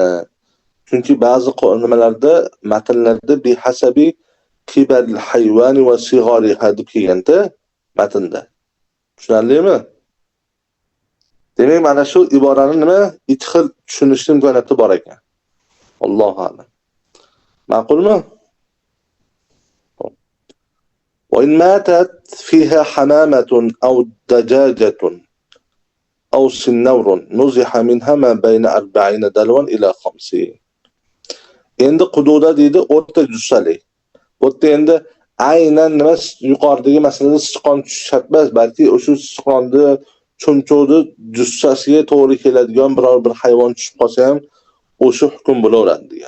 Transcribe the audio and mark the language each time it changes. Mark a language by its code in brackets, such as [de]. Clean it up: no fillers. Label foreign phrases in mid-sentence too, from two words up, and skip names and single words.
[uz] Chunki ba'zi nimalarda, matnlarda [ar] بحسب كبر الحيوان وصغرها [uz] deb kelganda matnda. Tushunarlimi? Demak, mana shu iborani nima? Ikki xil tushunishning imkoniyati bor ekan. [ar] الله أعلم. [uz] Ma'qulmi? [ar] وإن ماتت فيها حمامة أو دجاجة أو سنور نزح منها ما بين 40 دلوا إلى 50. [uz] Endi quduqda deydi o'rta jussali. Bu yerda endi aynan nima yuqoridagi masalada sichqon tushish emas, balki o'sha sichqonni chumchuqni jussasiga to'g'ri keladigan biror bir hayvon tushib qolsa ham o'sha hukm bo'laveradi degan.